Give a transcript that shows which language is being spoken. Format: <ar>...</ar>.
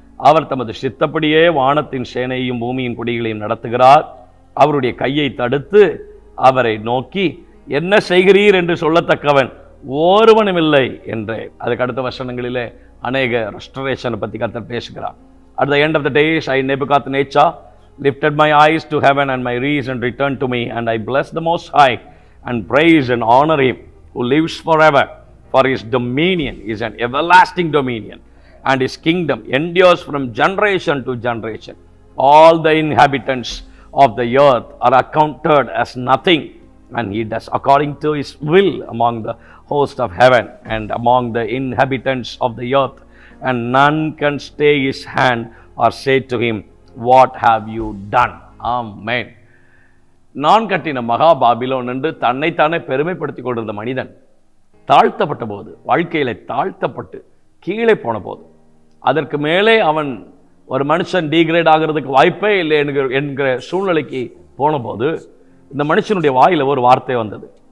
<ta>அவர் தமது சித்தப்படியே வானத்தின் சேனையையும் பூமியின் குடிகளையும் நடத்துகிறார். அவருடைய கையை தடுத்து அவரை நோக்கி என்ன செய்கிறீர் என்று சொல்லத்தக்கவன் ஒருவனும் இல்லை என்று. அதுக்கு அடுத்த வசனங்களிலே அநேக ரெஸ்டரேஷனை பற்றி கர்த்தர் பேசுகிறார்.</ta> <en>At the end of the days, I, Nebuchadnezzar, lifted my eyes to heaven, and my reason returned to me, and I bless the Most High, and praise and honor Him, who lives forever. For His dominion is an everlasting dominion, and His kingdom endures from generation to generation. All the inhabitants of the earth are accounted as nothing, and He does according to His will among the host of heaven and among the inhabitants of the earth. And none can stay His hand or say to Him, what have you done? Amen.</en> <ta>நான் கட்டின மகா Babylon என்று தன்னைத்தானே பெருமைப்படுத்திக் கொண்டிருந்த மனிதன் தாழ்த்தப்பட்ட போது, வாழ்க்கையில தாழ்த்தப்பட்டு கீழே போன போது, அதற்கு மேலே அவன் ஒரு மனுஷன் டீக்ரேட் ஆகிறதுக்கு வாய்ப்பே இல்லை என்கிற சூழ்நிலைக்கு போன போது இந்த மனுஷனுடைய வாயில ஒரு வார்த்தை வந்தது.</ta>